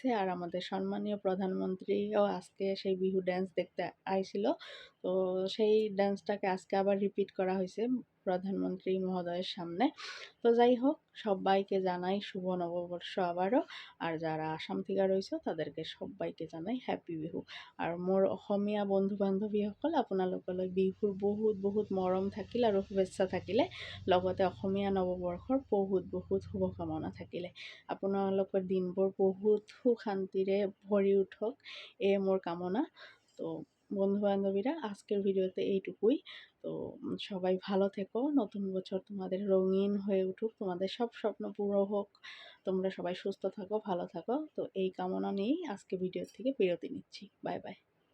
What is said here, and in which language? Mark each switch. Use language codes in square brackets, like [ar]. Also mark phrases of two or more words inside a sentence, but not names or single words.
[bn] আর আমাদের সম্মানীয় প্রধানমন্ত্রীও আজকে সেই বিহু ড্যান্স দেখতে আইছিল। তো সেই ড্যান্সটাকে আজকে আবার রিপিট করা হয়েছে প্রধানমন্ত্রী মহোদয়ের সামনে। তো যাই হোক, সবাইকে জানাই শুভ নববর্ষ আবারও। আর যারা আসাম থেকে রয়েছে তাদেরকে সবাইকে জানাই হ্যাপি বিহু। [as] আর মোৰ অসমীয়া বন্ধু বান্ধৱীসকল, আপোনালোকলৈ বিহুৰ বহুত বহুত মৰম থাকিল আৰু শুভেচ্ছা থাকিলে, লগতে অসমীয়া নৱবৰ্ষৰ বহুত বহুত শুভকামনা থাকিলে। আপোনালোকৰ দিনবোৰ বহুত সুখ শান্তিৰে ভৰি উঠক, এয়ে মোৰ কামনা। [bn] তো বন্ধু বান্ধবীরা, আজকের ভিডিওতে এইটুকুই। তো সবাই ভালো থেকো, নতুন বছর তোমাদের রঙিন হয়ে উঠুক, তোমাদের সব স্বপ্ন পুরো হোক, তোমরা সবাই সুস্থ থাকো, ভালো থাকো। তো এই কামনা নিয়েই আজকে ভিডিও থেকে বিরতি নিচ্ছি। [en] bye bye.